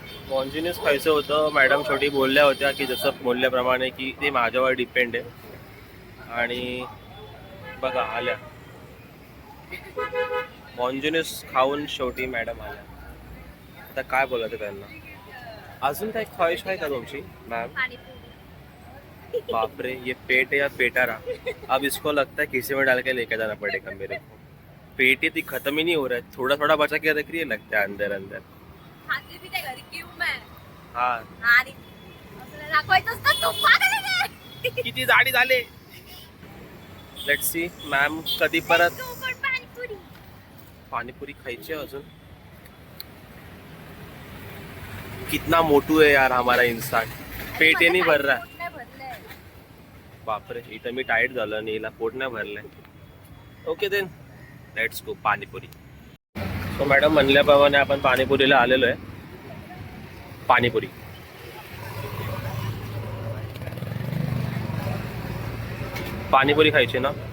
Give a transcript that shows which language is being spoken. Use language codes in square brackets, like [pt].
[mr] मॉन्जुनिस खायचं होतं. मॅडम छोटी बोलल्या होत्या की जसं बोलल्याप्रमाणे की ते माझ्यावर डिपेंड आहे. आणि बघा आल्या मॉन्जुनिस खाऊन शेवटी मॅडम आल्या. आता काय बोलायचं त्यांना. अजून काही ख्वाहिश आहे का तुमची मैम? [hi] बाप रे ये पेट है या पेटारा. अब इसको लगता है खीसे में डाल के लेके जाना पड़ेगा मेरे को. पेट ही खत्म ही नहीं हो रहा है. थोड़ा थोड़ा बचा के रख रही है लगता है अंदर अंदर. खाते भी नाही घरी क्यों मैं. हा [mr] आणि असं दाखवायचं असतं तू पागल आहे. किती जाडी झाले. लेट्स सी मॅम कधी परत पाणीपुरी. पानीपुरी खायची अजून. [hi] कितना मोटू है यार हमारा इंसान. पेट ही नहीं भर रहा. [mr] बापरे इथं मी टाईट झालं आणि हिला पोट नाही भरलंय. [en] okay then let's go [mr] panipuri. So madam म्हणल्याप्रमाणे आपण पाणीपुरीला आलेलो आहे. पाणीपुरी पाणीपुरी खायची ना.